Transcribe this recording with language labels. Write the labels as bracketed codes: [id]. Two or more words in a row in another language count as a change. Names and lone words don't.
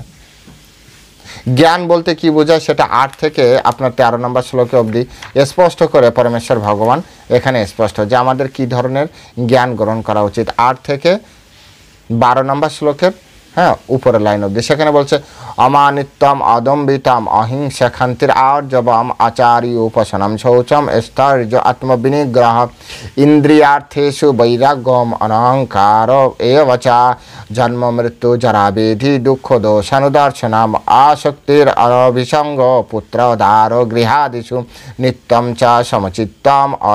[bn] জ্ঞান বলতে কি বোঝায় সেটা 8 থেকে আপনার 13 নম্বর শ্লোকে অবধি স্পষ্ট করে পরমেশ্বর ভগবান এখানে স্পষ্ট যে আমাদের কি ধরনের জ্ঞান গ্রহণ করা উচিত। 8 থেকে 12 নম্বর শ্লোকের উপরের লাইন অবধি সেখানে বলছে [sa] অমানিত্যম অদম্বিতম অহিংসা ক্ষান্তির আর্জবম আচার্য উপসনম শৌচম স্থৈর্য আত্মবিনিগ্রহ ইন্দ্রিয়ার্থেষু বৈরাগ্যম অনহংকার এব চ জন্ম মৃত্যু জরা ব্যাধি দুঃখ দোষানুদর্শনম আসক্তির অভিসঙ্গ পুত্রোদ্ধার গৃহাদিষু নিত্যম চ সমচিত্তম